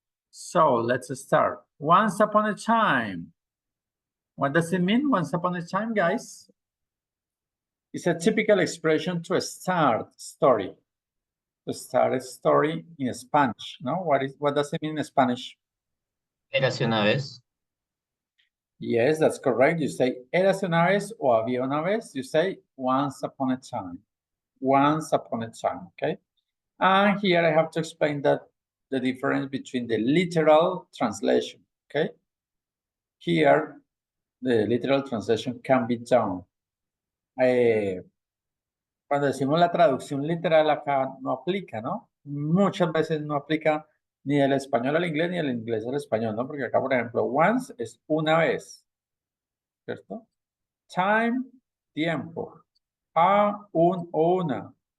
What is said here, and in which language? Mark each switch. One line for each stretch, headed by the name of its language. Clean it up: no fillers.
English: So let's start. Once upon a time. What does it mean, once upon a time, guys? It's a typical expression to start a story. To start a story in Spanish, no? What does it mean in Spanish?
Spanish: Érase una vez.
English: Yes, that's correct. You say
Spanish: érase una vez o había una vez.
English: You say once upon a time. Once upon a time, okay? And here I have to explain that the difference between the literal translation, okay? Here, the literal translation can be done.
Spanish: Cuando decimos la traducción literal acá no aplica, ¿no? Muchas veces no aplica ni del español al inglés ni del inglés al español, ¿no? Porque acá, por ejemplo, once es una vez, ¿cierto? Time, tiempo. A, un o una.